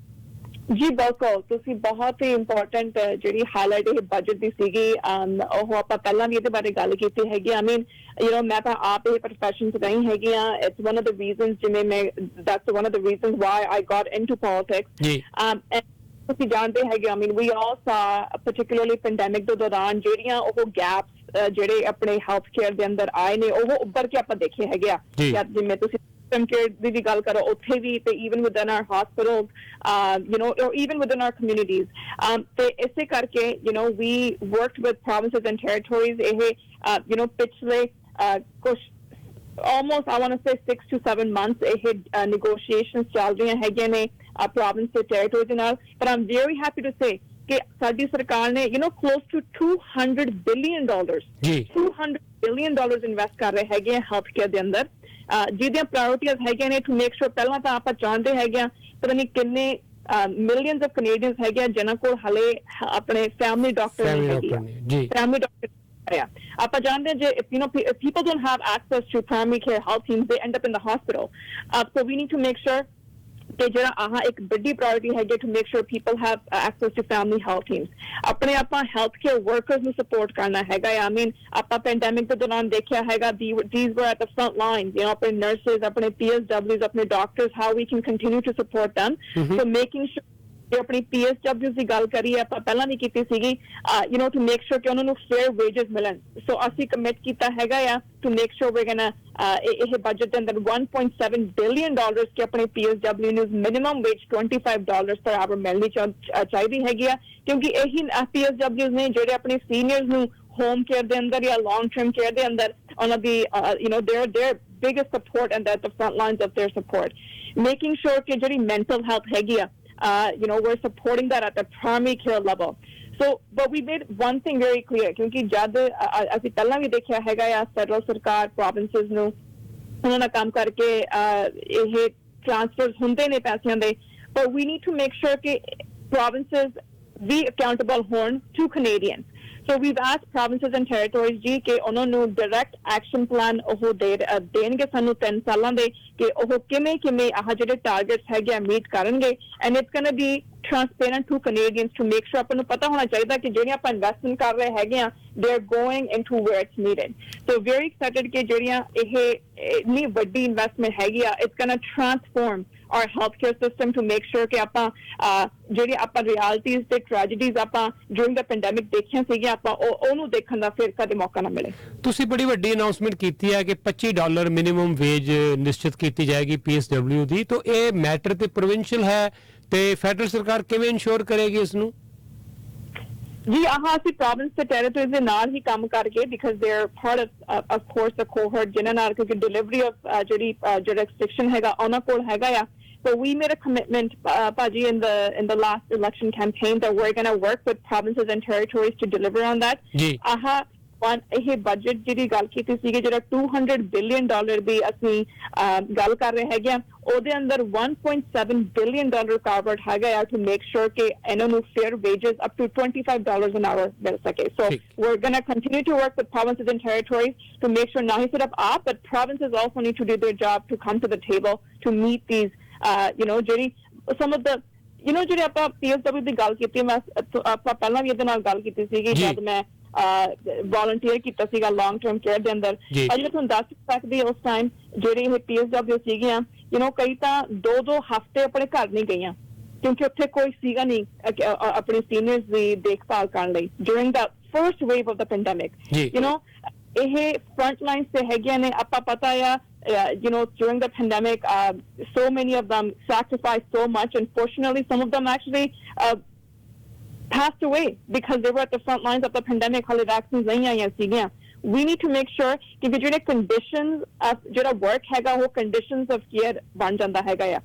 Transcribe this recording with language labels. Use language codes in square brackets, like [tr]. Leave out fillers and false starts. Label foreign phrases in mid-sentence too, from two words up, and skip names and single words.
[pa] ਜੀ ਬਿਲਕੁਲ ਤੁਸੀਂ ਬਹੁਤ ਹੀ ਇੰਪੋਰਟੈਂਟ ਜਿਹੜੀ ਹਾਈਲਾਈਟ ਇਹ ਬਜਟ ਦੀ ਸੀਗੀ ਉਹ ਆਪਾਂ ਪਹਿਲਾਂ ਵੀ ਇਹਦੇ ਬਾਰੇ ਗੱਲ ਕੀਤੀ ਹੈਗੀ [en] I mean [pa] ਮੈਂ ਤਾਂ ਆਪ ਇਹ profession 'ਚ ਨਹੀਂ ਹੈਗੀ ਆ [en] it's one of the reasons [pa] ਜਿਵੇਂ ਮੈਂ [en] that's one of the reasons why I got into politics [pa] ਜੀ ਤੁਸੀਂ ਜਾਣਦੇ ਹੈਗੇ [en] I mean we all saw particularly pandemic [pa] ਦੇ ਦੌਰਾਨ ਜਿਹੜੀਆਂ ਉਹ ਗੈਪਸ ਜਿਹੜੇ ਆਪਣੇ [en] health care [pa] ਦੇ ਅੰਦਰ ਆਏ ਨੇ ਉਹ ਉੱਭਰ ਕੇ ਆਪਾਂ ਦੇਖੇ ਹੈਗੇ ਆ ਜਿਵੇਂ ਤੁਸੀਂ care ਦੀ ਵੀ ਗੱਲ ਕਰੋ ਉੱਥੇ ਵੀ ਤੇ [en] even within our hospitals or even within our communities [pa] ਤੇ ਇਸੇ ਕਰਕੇ [en] we worked with provinces and territories [pa] ਇਹ ਪਿਛਲੇ ਕੁਝ [en] almost I want to say 6 to 7 months ਇਹ negotiations [pa] ਚੱਲ ਰਹੀਆਂ ਹੈਗੀਆਂ ਨੇ [en] province ਤੇ territories [pa] ਦੇ ਨਾਲ [en] but I'm very happy to say [pa] ਕਿ ਸਾਡੀ ਸਰਕਾਰ ਨੇ [en] close to $200 billion [pa] $200 billion ਇਨਵੈਸਟ ਕਰ ਰਹੇ ਹੈਗੇ [en] health care [pa] ਦੇ ਅੰਦਰ ਜਿਹਦੀਆਂ ਪ੍ਰਾਇੋਰਟੀਜ਼ ਹੈਗੀਆਂ ਨੇ [en] to make sure [pa] ਪਹਿਲਾਂ ਤਾਂ ਆਪਾਂ ਜਾਣਦੇ ਹੈਗੇ ਆ ਪਤਾ ਨਹੀਂ ਕਿੰਨੇ [en] millions of Canadians [pa] ਹੈਗੇ ਆ ਜਿਨ੍ਹਾਂ ਕੋਲ ਹਲੇ ਆਪਣੇ [en] family doctor [pa] ਨਹੀਂ ਹੈਗੇ [en] family doctor [pa] ਆਪਾਂ ਜਾਣਦੇ ਜੇ [en] people don't have access to primary care health teams they end up in the hospital so we need to make sure [pa] ਕਿ ਜਿਹੜਾ ਇੱਕ ਵੱਡੀ ਪ੍ਰਾਇੋਰਟੀ ਹੈਗੀ [en] to make sure people have access to family health teams [pa] ਆਪਣੇ ਆਪਾਂ [en] health care workers [pa] ਨੂੰ ਸਪੋਰਟ ਕਰਨਾ ਹੈਗਾ [en] I mean [pa] ਆਪਾਂ ਪੈਂਡੈਮਿਕ ਦੇ ਦੌਰਾਨ ਦੇਖਿਆ ਹੈਗਾ [en] these were at the front line ਆਪਣੇ [pa] ਨਰਸਿਸ ਆਪਣੇ PSWs ਆਪਣੇ ਡਾਕਟਰਸ [en] how we can continue to support them so making sure [pa] ਆਪਣੀ PSWs ਦੀ ਗੱਲ ਕਰੀਏ ਆਪਾਂ ਪਹਿਲਾਂ ਵੀ ਕੀਤੀ ਸੀਗੀ [en] to make sure [pa] ਕਿ ਉਹਨਾਂ ਨੂੰ [en] fair wages [pa] ਮਿਲਣ ਸੋ ਅਸੀਂ ਕਮਿਟ ਕੀਤਾ ਹੈਗਾ ਆ [en] to make sure we're gonna [pa] ਇਹ ਬਜਟ ਦੇ ਅੰਦਰ $1.7 billion ਕਿ ਆਪਣੇ PSW ਨੂੰ [en] minimum wage [pa] $25 [en] per hour [pa] ਮਿਲਣੀ ਚਾਹੀਦੀ ਹੈਗੀ ਆ ਕਿਉਂਕਿ ਇਹੀ PSWs ਨੇ ਜਿਹੜੇ ਆਪਣੇ ਸੀਨੀਅਰਸ ਨੂੰ [en] home care [pa] ਦੇ ਅੰਦਰ ਜਾਂ [en] long term care [pa] ਦੇ ਅੰਦਰ ਉਹਨਾਂ ਦੀ [en] their biggest support and at the front lines of their support making sure [pa] ਕਿ ਜਿਹੜੀ [en] mental health [pa] ਹੈਗੀ ਆ [en] we're supporting that at the primary care level so but we made one thing very clear [pa] ਕਿਉਂਕਿ ਜਦ ਅਸੀਂ ਪਹਿਲਾਂ ਵੀ ਦੇਖਿਆ ਹੈਗਾ ਆ ਫੈਡਰਲ ਸਰਕਾਰ ਪ੍ਰੋਵਿੰਸਸ ਨੂੰ ਉਹਨਾਂ ਨਾਲ ਕੰਮ ਕਰਕੇ ਇਹ ਟ੍ਰਾਂਸਫਰਸ ਹੁੰਦੇ ਨੇ ਪੈਸਿਆਂ ਦੇ [en] but we need to make sure ਕਿ provinces be accountable ਹੋਣ to Canadians so we've asked provinces and territories [pa] ਜੀ ਕਿ ਉਹਨਾਂ ਨੂੰ [en] direct action plan [pa] ਉਹ ਦੇਣਗੇ ਸਾਨੂੰ 3 ਸਾਲਾਂ ਦੇ ਕਿ ਉਹ ਕਿਵੇਂ ਜਿਹੜੇ ਟਾਰਗੇਟਸ ਹੈਗੇ ਮੀਟ ਕਰਨਗੇ [en] and it's going to be transparent to Canadians to make sure [pa] ਆਪਾਂ ਨੂੰ ਪਤਾ ਹੋਣਾ ਚਾਹੀਦਾ ਕਿ ਜਿਹੜੀਆਂ ਆਪਾਂ ਇਨਵੈਸਟਮੈਂਟ ਕਰ ਰਹੇ ਹੈਗੇ ਆ [en] they are going into where it's needed so very excited [pa] ਕਿ ਜਿਹੜੀਆਂ ਇਹ ਇੰਨੀ ਵੱਡੀ ਇਨਵੈਸਟਮੈਂਟ ਹੈਗੀ ਆ [en] it's going to transform our healthcare system to make sure [pa] कि ਆਪਾਂ ਜਿਹੜੀ ਆਪਾਂ realities ਤੇ tragedies ਆਪਾਂ [en] during the pandemic [pa] ਦੇਖੀਆਂ ਸੀਗੀਆਂ ਆਪਾਂ ਉਹਨੂੰ ਦੇਖਣ ਦਾ ਫਿਰ ਕਦੇ ਮੌਕਾ ਨਾ ਮਿਲੇ। ਤੁਸੀਂ ਬੜੀ ਵੱਡੀ ਅਨਾਉਂਸਮੈਂਟ ਕੀਤੀ ਹੈ ਕਿ $25 [en] minimum wage [pa] ਨਿਸ਼ਚਿਤ ਕੀਤੀ ਜਾਏਗੀ PSW ਦੀ, ਤਾਂ ਇਹ ਮੈਟਰ ਤੇ ਪ੍ਰੋਵਿੰਸ਼ੀਅਲ ਹੈ ਤੇ ਫੈਡਰਲ ਸਰਕਾਰ ਕਿਵੇਂ ਇਨਸ਼ੋਰ ਕਰੇਗੀ ਇਸ ਨੂੰ? ਜੀ ਅਸੀਂ ਪ੍ਰੋਵਿੰਸ ਤੇ ਟੈਰੀਟਰੀਜ਼ ਦੇ ਨਾਲ ਹੀ ਕੰਮ ਕਰਕੇ [en] because they are part of course the cohort [pa] ਜਿਨ੍ਹਾਂ ਨਾਲ ਕਿਉਂਕਿ [en] delivery of [pa] ਜਿਹੜੀ jurisdiction ਹੈਗਾ ਉਹਨਾਂ ਕੋਲ ਹੈਗਾ ਆ। [en] So we made a commitment, Paji, in the last election campaign that we're going to work with provinces and territories to deliver on that. [pa] ਇਹ ਬਜਟ ਜਿਹੜੀ ਗੱਲ ਕੀਤੀ ਸੀਗੀ ਜਿਹੜਾ $200 billion ਦੀ ਅਸੀਂ ਗੱਲ ਕਰ ਰਹੇ ਹੈਗੇ ਆ ਉਹਦੇ ਅੰਦਰ $1.7 billion covered ਹੈਗਾ ਆ [en] to make sure [pa] ਕਿ ਇਹਨਾਂ ਨੂੰ [en] fair wages up to $25 an hour [pa] ਮਿਲ ਸਕੇ। [en] So we're going to continue to work with provinces and territories to make sure not just up but provinces also need to do their job to come to the table to meet these ਜਿਹੜੀ some of the ਜਿਹੜੇ ਆਪਾਂ PSW ਦੀ ਗੱਲ ਕੀਤੀ ਮੈਂ ਆਪਾਂ ਪਹਿਲਾਂ ਵੀ ਇਹਦੇ ਨਾਲ ਗੱਲ ਕੀਤੀ ਸੀਗੀ ਜਦ ਮੈਂ volunteer [pa] ਕੀਤਾ ਸੀਗਾ [en] long term care [pa] ਦੇ ਅੰਦਰ। ਅੱਜ ਮੈਂ ਤੁਹਾਨੂੰ ਦੱਸ ਸਕਦੀ ਉਸ ਟਾਈਮ ਜਿਹੜੀ ਇਹ PSW ਸੀਗੀਆਂ ਕਈ ਤਾਂ 2-2 ਹਫ਼ਤੇ ਆਪਣੇ ਘਰ ਨਹੀਂ ਗਈਆਂ ਕਿਉਂਕਿ ਉੱਥੇ ਕੋਈ ਸੀਗਾ ਨਹੀਂ ਆਪਣੇ ਸੀਨੀਅਰਸ ਦੀ ਦੇਖਭਾਲ ਕਰਨ ਲਈ [en] during the first wave of the pandemic। ਇਹ front lines [pa] ਤੇ ਹੈਗੀਆਂ ਨੇ ਆਪਾਂ ਪਤਾ ਆ [en] during the pandemic so many of them sacrificed so much. Unfortunately some of them actually passed away because they were at the front lines of the pandemic [pa] ਹਲੇ vaccines ਨਹੀਂ ਆਈਆਂ ਸੀਗੀਆਂ। [en] We need to make sure कि ਜਿਹੜੇ conditions of ਜਿਹੜਾ work [pa] ਹੈਗਾ ਉਹ [en] conditions of care [pa] ਬਣ ਜਾਂਦਾ ਹੈਗਾ ਆ।